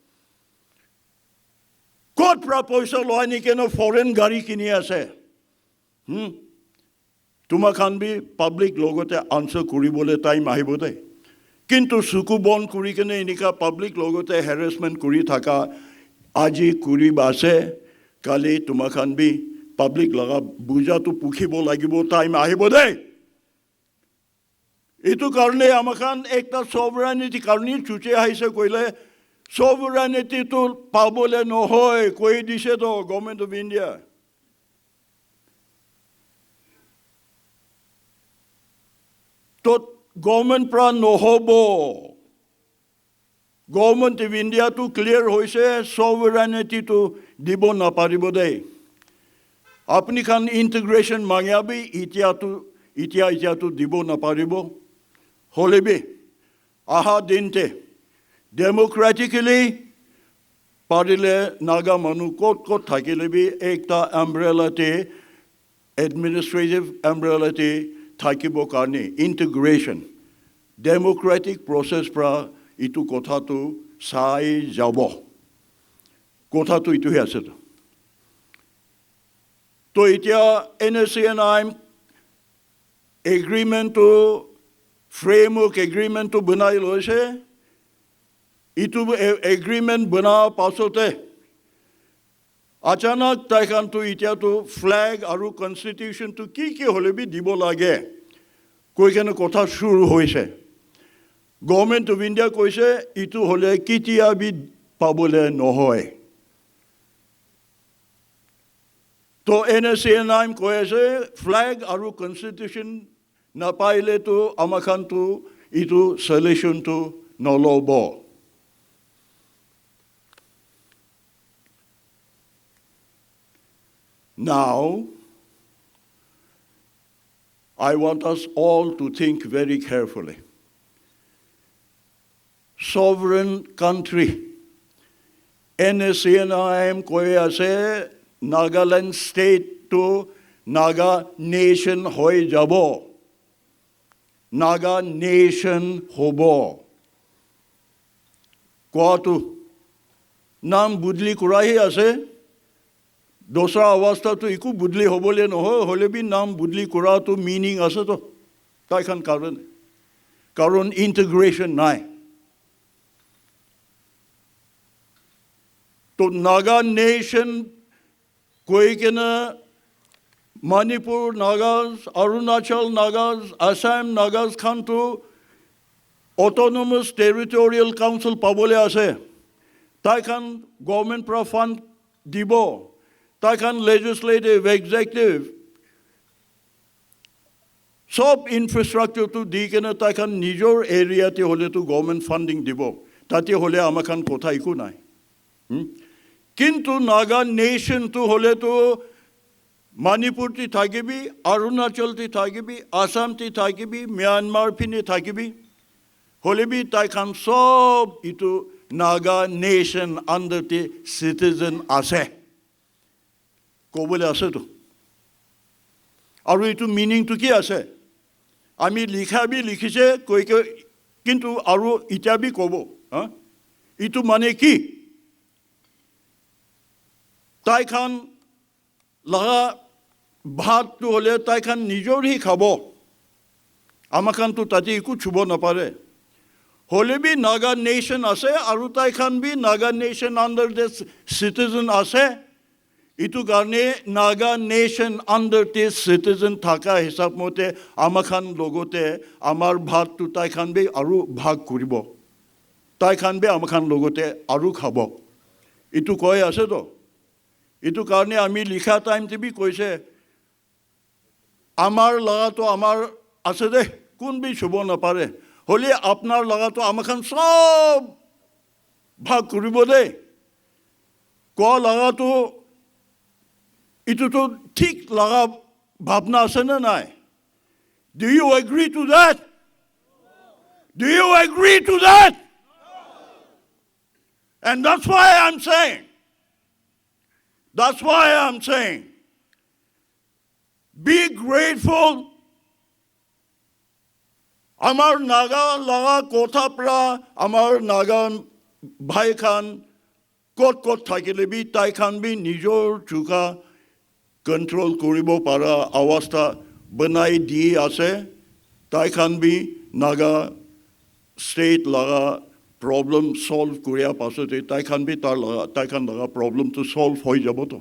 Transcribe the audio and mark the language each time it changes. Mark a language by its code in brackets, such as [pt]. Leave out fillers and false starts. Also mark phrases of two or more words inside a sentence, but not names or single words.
[nag] कोट प्रा पैसा लयनि केना फॉरेन गाड़ी किनि আছে তোমাখান বি পাব্লিক লগতে আনসার কৰিবলে টাইম আহিব দে কিন্তু সুকু বন কৰি কেনে এনিকা পাব্লিক লগতে হ্যারাসমেন্ট কৰি থাকা আজি কৰিব আছে কালি তোমাখান বি পাব্লিক লগা বুজাটো পুখিব লাগিব টাইম আহিব দে এইটো কাৰণে আমাখান একটা সভাৰেনিটি কাৰণে চুচে আহিছে কইলে sovereignty to pabole no hoy koi dise to government of India. To government pra no hobo. Government of India to clear hoise sovereignty to dibo na paribo dei. Apni khan integration mangya bi itia to dibo na paribo. Holebi aha dinte democratically parile naga manu kot thakile bi ekta umbrella te [en] administrative umbrella [nag] te thakibo karne integration [en] democratic process [nag] pra itu kotha tu sai jabo kotha tu itu he ase to itia NSCNI agreement to [en] framework agreement [nag] to banai loise itu agreement bana pasote achanak taikan tu itia to flag aru constitution to ki hole bi dibo lage koi kene kotha shuru hoise government of India koise itu hole kitia bi pabole no hoy to NSCNI koise flag aru constitution na paile to amakhan to itu solution to no lobo. [en] Now, I want us all to think very carefully. Sovereign country, [nag] NSCNI koya se Nagaland state to Naga nation hoy jabo. Naga nation hobo. Kwatu nam budli kurai ase. Dosra avastha to iku budli hobole no hole bi nam budli kura to meaning ase to tai khan karon integration nai. To Naga nation koi kena Manipur Nagas, Arunachal Nagas, Assam Nagas khan to [en] autonomous territorial council [nag] pabole ase. Tai khan government pra fund dibo. Tai khan [en] legislative, executive. [nag] Sob infrastructure to di kena tai khan nijor area te hole to [en] government funding [nag] dibo. Tate hole amakhan kotha iku nai. Kintu Naga nation to hole to Manipur ti thakibi, Arunachal ti thakibi, Assam ti thakibi, Myanmar pini thakibi. Holebi tai khan sob itu Naga nation [en] under the citizen [nag] ase. Kobole ase to. Aru itu meaning to ki ase. Ami likha bi likhise koi ke kintu aru ita bi kobo. Itu mane ki? Tai khan laga bhat to hole tai khan nijor hi khabo. Amakhan to tati iku chubo na pare. Hole bi Naga nation ase, aru tai khan bi Naga nation [en] under this citizen [nag] ase. Itu karne Naga nation [en] under this citizen [nag] thaka hisab mote amakhan logote amar bhat to tai khan bi aru bhag kuribo. Tai khan bi amakhan logote aru khabo. Itu koi ase to. Itu karne ami likha time te bi koise amar laga to amar ase de kun bi shubo na pare hole apnar laga to amakhan sob bhag kuribo de ko laga to itu to thik laga bhavna ase na nai. [en] Do you agree to that? Do you agree to that? And that's why I'm saying be grateful. [nag] Amar Naga laga kotha pra amar Naga bhai khan kot thakile bi tai khan bi nijor chuka control koribo para avastha banai di ase. Tai khan bi Naga state laga [en] problem solve [nag] korea pasote tai khan laga problem to solve hoi jabo to.